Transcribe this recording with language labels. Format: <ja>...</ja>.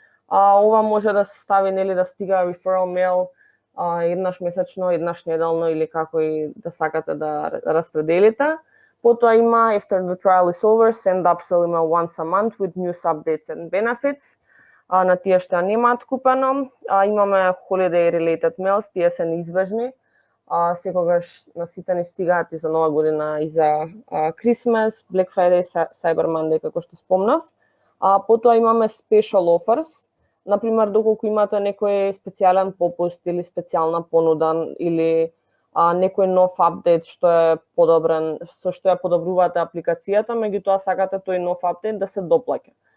<mk>Ова може да се стави нели да стига referral mail еднаш месечно, еднаш неделно или како и да сакате да распределите. Потоа има</mk> <en>after the trial is over, send upsell email once a month with news updates and benefits.</en> <mk>на тие што ја немаат купено. Имаме</mk> <en>holiday related mails,</en> <mk>тие се неизбежни. Секогаш на сите ни стигаат и за Нова година, и за Christmas, Black Friday, Cyber Monday, како што спомнав. Потоа имаме</mk> <en>special offers.</en> <mk>Например, доколку имате некој специјален попуст или специјална понуда или некој нов апдейт што е подобрен, со што ја подобрувате апликацијата, меѓутоа сакате тој нов апдейт да се доплаќа.</mk>